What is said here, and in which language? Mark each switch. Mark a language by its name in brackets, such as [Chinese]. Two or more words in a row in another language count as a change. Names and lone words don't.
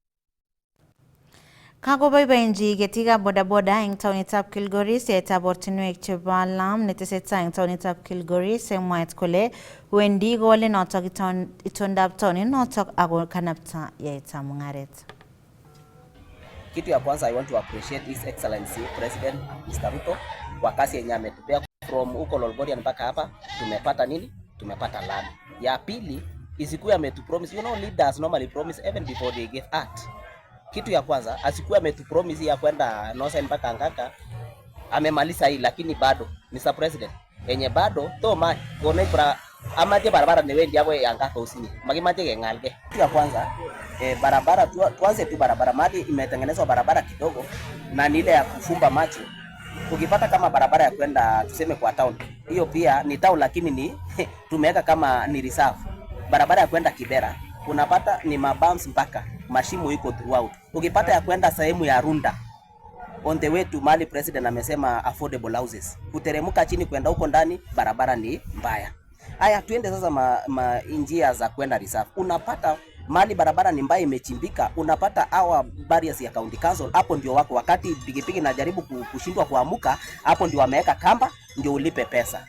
[Kalenjin] Kakoboiboenchi ketikab bodaboda eng taonitab Kilgoris yaetab ortinwek chebo alam netesetai eng taonitab Kilgoris mwaet kole wendi kole notok itondab taonit notok ako kanapta yaetab mung'aret. [Swahili] Kitu ya kwanza [English] I want to appreciate His Excellency President Mr. [Swahili] Ruto kwa kazi yenye ametupea from huko Lolgorian mpaka hapa. Tumepata nini? Tumepata land. Ya pili isikuwe ametupromise, [English] you know leaders normally promise even before they give out. [Swahili] Kitu ya kwanza asikuwe ametupromise ya kwenda Nosa mpaka Angaka, amemaliza hii lakini bado Mr. President yenye bado to ma kone bra amaje barabara ne wendi hapo Angaka usini magimaje kengalge. Kitu ya kwanza barabara tuanze tu barabara mali imetengenezwa barabara kidogo na ni ile ya kufumba macho. Ukipata kama barabara ya kwenda tuseme kwa town, hiyo pia ni town lakini ni tumeweka kama ni reserve. Barabara ya kwenda Kibera unapata ni mabumps mpaka mashimo iko throughout. Ukipata ya kwenda sehemu ya Runda [English] on the way to Mali, [Swahili] president amesema [English] affordable houses. [Swahili] Kuteremuka chini kwenda huko ndani barabara ni mbaya. Haya tuende sasa njia za kwenda reserve. Unapata mali barabara ni mbaya imechimbika, unapata hawa barriers ya [English] county council [Swahili] hapo ndio wako wakati pikipiki najaribu kushindwa kuamuka, hapo ndio wameweka kamba ndio ulipe pesa.